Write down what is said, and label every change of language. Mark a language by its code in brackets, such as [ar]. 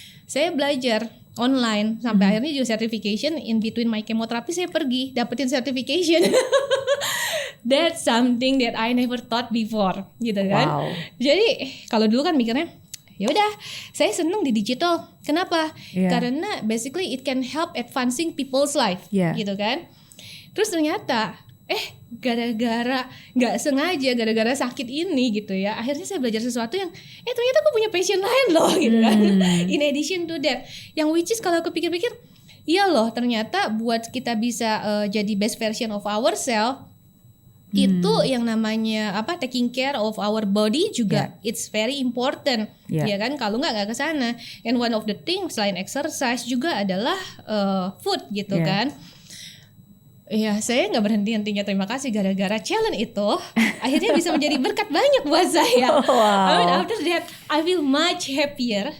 [id] Saya belajar online sampai akhirnya juga certification. [en] In between my chemotherapy [id] saya pergi dapetin [en] certification. That's something that I never thought before [id] gitu kan. Jadi kalau dulu kan mikirnya ya udah saya seneng di digital. Kenapa? Karena [en] basically it can help advancing people's life [id] gitu kan. Terus ternyata gara-gara nggak sengaja, gara-gara sakit ini gitu ya, akhirnya saya belajar sesuatu yang ternyata aku punya passion lain loh gitu kan. [en] In addition to that, [id] yang [en] which is [id] kalau aku pikir-pikir, iya loh ternyata buat kita bisa jadi [en] best version of ourselves, [id] itu yang namanya [en] taking care of our body [id] juga [en] it's very important [id] ya kan. Kalau nggak kesana. [en] And one of the things [id] selain [en] exercise [id] juga adalah [en] food [id] gitu kan. Ya saya nggak berhenti-hentinya terima kasih, gara-gara challenge itu akhirnya bisa menjadi berkat banyak buat saya. [en] I mean after that I feel much happier.